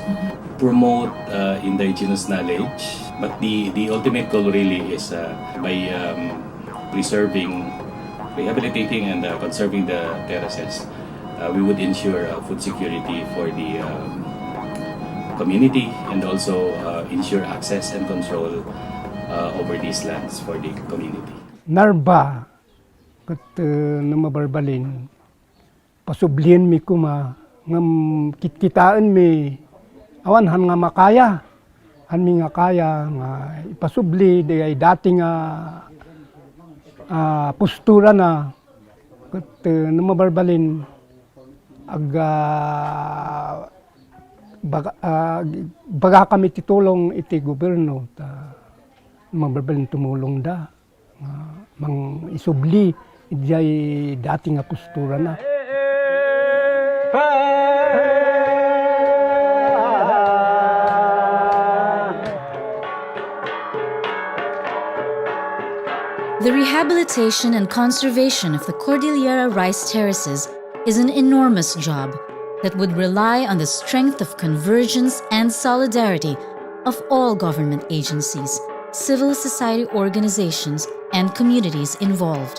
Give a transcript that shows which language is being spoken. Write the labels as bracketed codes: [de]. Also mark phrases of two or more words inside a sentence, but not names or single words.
[en] Promote indigenous knowledge, but the ultimate goal really is by preserving, rehabilitating, and conserving the terraces, we would ensure food security for the community, and also ensure access and control over these lands for the community. [ilo] Narba, kat namabarbalin, pasublian mi kuma, ngam kitkitaan mi, awan han nga makaya, han mi nga kaya, nga ipasubli, di ay dating postura na, kat namabarbalin, baga kami titulong iti gobyerno, mabarbalin tumulong da, mang isubli, iti dating postura na. [en] The rehabilitation and conservation of the Cordillera Rice Terraces is an enormous job that would rely on the strength of convergence and solidarity of all government agencies, civil society organizations, and communities involved.